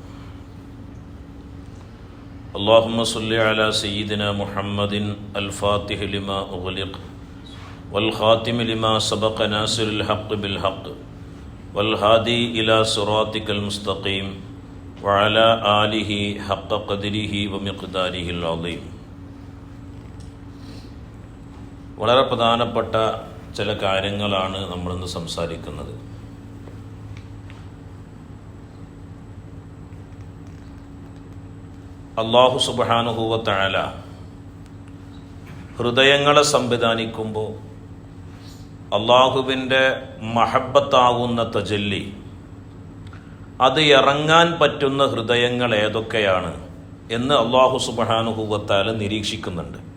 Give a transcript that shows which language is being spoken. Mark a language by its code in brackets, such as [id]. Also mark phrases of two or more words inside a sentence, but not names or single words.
[ar] اللهم صل على سيدنا محمد الفاتح لما أغلق والخاتم لما سبق ناصر الحق بالحق والهادي إلى صراطك المستقيم وعلى آله حق قدره ومقداره العظيم. [ml] വളരെ പ്രധാനപ്പെട്ട ചില കാര്യങ്ങളാണ് നമ്മളിന്ന് സംസാരിക്കുന്നത്. അല്ലാഹു [ar] سبحانه وتعالى [ml] ഹൃദയങ്ങളെ സംവിധാനിക്കുമ്പോൾ അള്ളാഹുവിൻ്റെ മഹബത്താകുന്ന തജല്ലി അത് ഇറങ്ങാൻ പറ്റുന്ന ഹൃദയങ്ങൾ ഏതൊക്കെയാണ് എന്ന് അല്ലാഹു [ar] سبحانه وتعالى [ml] നിരീക്ഷിക്കുന്നുണ്ട്.